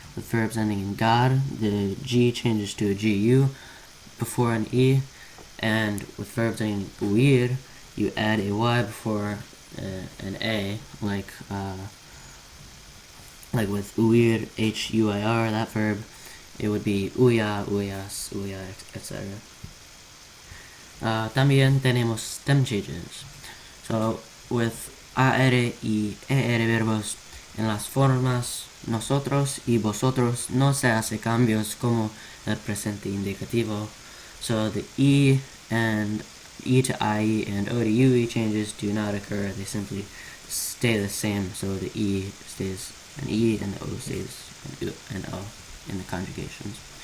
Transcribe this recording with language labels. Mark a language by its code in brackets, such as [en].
[en] With verbs ending in gar, the g changes to a gu before an e. And with verbs ending in uir, you add a y before an a, like with uir, huir, that verb, it would be uya, uyas, uya, etc. [es] También tenemos [en] stem changes. So with [es] AR y ER verbos en las formas nosotros y vosotros no se hace cambios como el presente indicativo. [en] So the E and E to IE and O to UE changes do not occur. They simply stay the same. So the E stays an E and the O stays an O in the conjugations.